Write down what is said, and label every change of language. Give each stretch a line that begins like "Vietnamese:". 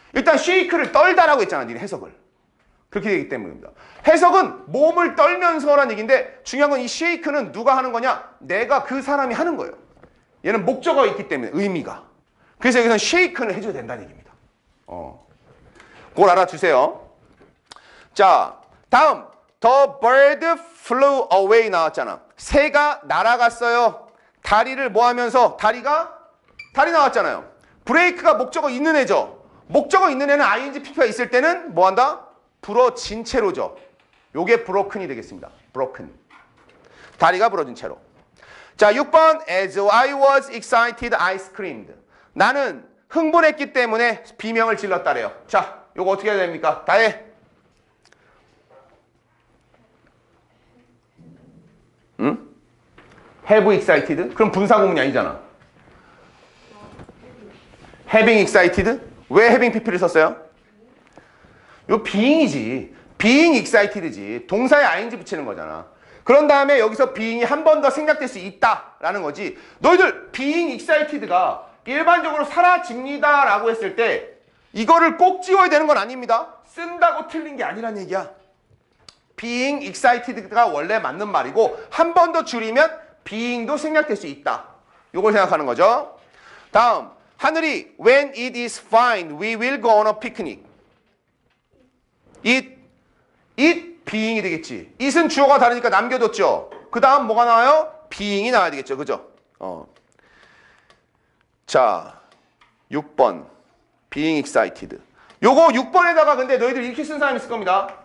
Korean: 일단 쉐이크를 떨다라고 했잖아. 니네 해석을. 그렇게 되기 때문입니다. 해석은 몸을 떨면서라는 얘기인데 중요한 건 이 쉐이크는 누가 하는 거냐? 내가 그 사람이 하는 거예요. 얘는 목적어가 있기 때문에 의미가. 그래서 여기서는 쉐이크는 해줘야 된다는 얘기입니다. 그걸 알아주세요. 자, 다음
English: The bird flew away
Korean: 나왔잖아. 새가 날아갔어요. 다리를 뭐 하면서? 다리 나왔잖아요. 브레이크가 목적어 있는 애죠. 목적어 있는 애는 ing pp가 있을 때는 뭐 한다? 부러진 채로죠. 요게 broken이 되겠습니다. broken. 다리가 부러진 채로.
English: 자, 6번 As I was excited, I screamed.
Korean: 나는 흥분했기 때문에 비명을 질렀다래요. 자, 요거 어떻게 해야 됩니까? 다 해.
English: 응? Have excited?
Korean: 그럼 분사구문이 아니잖아.
English: Having excited?
Korean: 왜 having pp를 썼어요? 요 being이지. being excited지. 동사에 ing 붙이는 거잖아. 그런 다음에 여기서 being이 한 번 더 생략될 수 있다라는 거지. 너희들 being excited가 일반적으로 사라집니다 라고 했을 때 이거를 꼭 지워야 되는 건 아닙니다. 쓴다고 틀린 게 아니란 얘기야. being excited가 원래 맞는 말이고 한 번 더 줄이면 being도 생략될 수 있다. 요걸 생각하는 거죠. 다음 하늘이
English: when it is fine we will go on a picnic.
Korean: it being이 되겠지. it은 주어가 다르니까 남겨뒀죠. 그 다음 뭐가 나와요? being이 나와야 되겠죠. 그죠? 자 6번 being excited. 요거 6번에다가 근데 너희들 이렇게 쓴 사람이 있을 겁니다.